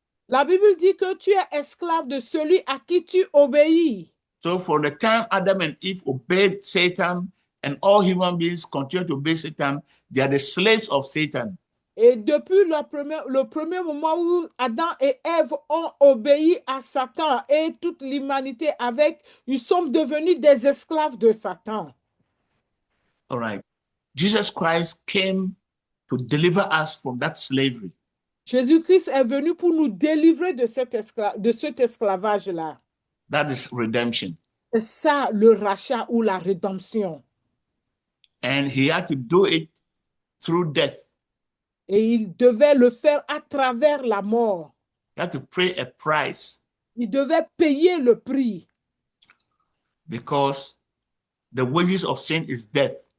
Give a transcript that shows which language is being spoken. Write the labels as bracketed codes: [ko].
[fr] La Bible dit que tu es esclave de celui à qui tu obéis. [en] So from the time Adam and Eve obeyed Satan, and all human beings continue to obey Satan, they are the slaves of Satan. [fr] Et depuis le premier moment où Adam et Ève ont obéi à Satan et toute l'humanité avec, ils sont devenus des esclaves de Satan. [en] All right. Jesus Christ came to deliver us from that slavery. [fr] Jésus-Christ est venu pour nous délivrer de cet esclavage-là. [en] That is redemption. [fr] C'est ça le rachat ou la rédemption. [en] And he had to do it through death. [fr] Et il devait le faire à travers la mort. [en] He had to pay a price. [fr] Il devait payer le prix. [en] Because the wages of sin is death.